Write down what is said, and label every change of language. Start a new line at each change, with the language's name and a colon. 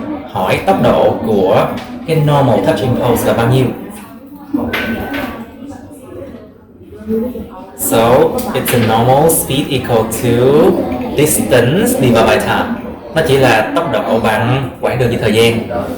Vietnamese: Hỏi tốc độ của cái normal touch impulse là bao nhiêu?
English: So it's a normal speed equal to distance divided by time.
Vietnamese: Nó chỉ là tốc độ bằng quãng đường với thời gian.